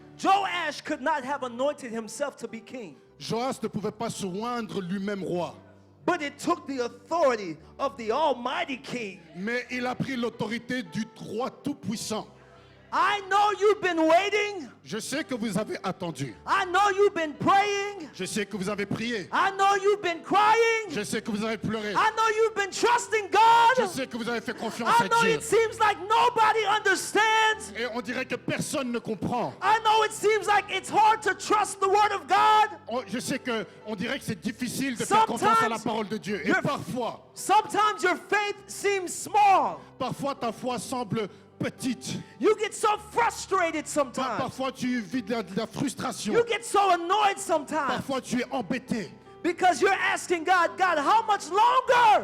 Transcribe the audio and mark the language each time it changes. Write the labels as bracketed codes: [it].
[en] Joash could not have anointed himself to be king, [fr] Joas ne pouvait pas se oindre lui-même roi. [en] but it took the authority of the Almighty King. [fr] Mais il a pris l'autorité du roi tout-puissant. [en] I know you've been waiting. [fr] Je sais que vous avez attendu. [en] I know you've been praying. [fr] Je sais que vous avez prié. [en] I know you've been crying. [fr] Je sais que vous avez pleuré. [en] I know you've been trusting [fr] Je [en] God. [fr] sais que vous avez fait confiance [en] I [fr] à [en] know [fr] Dieu. [en] it seems like nobody understands. [fr] Et on dirait que personne ne comprend. [en] I know it seems like it's hard to trust the word of God. [fr] Je sais que on dirait que c'est difficile de faire confiance à la parole de Dieu. Et [en] You're- [fr] parfois, [en] Sometimes your faith seems small. [fr] parfois ta foi semble petite. [en] You get so frustrated sometimes. [fr] Parfois tu vis de la frustration. [en] You get so annoyed sometimes [fr] Parfois tu es embêté. [en] because you're asking God, God, how much longer